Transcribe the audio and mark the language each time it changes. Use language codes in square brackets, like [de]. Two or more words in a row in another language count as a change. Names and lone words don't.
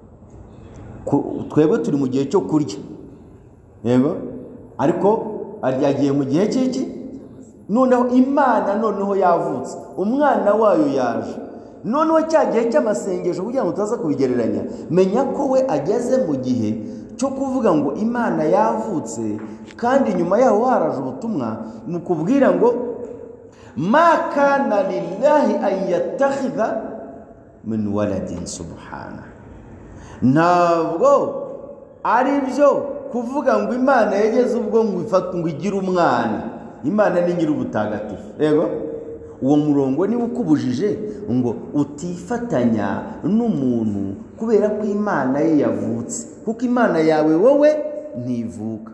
[rw] Yegora, twebwe turi mu gihe cyo kurya, yego, ariko yagiye mu gihe cy'iki, noneho Imana noneho yavutse, umwana wayo yaje, noneho cya gihe cy'amasengesho kugira ngo utaza kubigereranya, menya ko we ageze mu gihe cyo kuvuga ngo Imana yavutse, kandi nyuma yaho haraje ubutumwa mu kubwira ngo [ar] ما كان لله أن يتخذ من ولد سبحانه. [rw] Ntabwo ari byo kuvuga ngo Imana yageze ubwo ngo igire umwana. Imana ni nyir'ubutagatifu, yego. Uwo murongo niba ukubujije ngo utifatanya n'umuntu kubera ko Imana ye yavutse, kuko Imana yawe wowe ntivuka.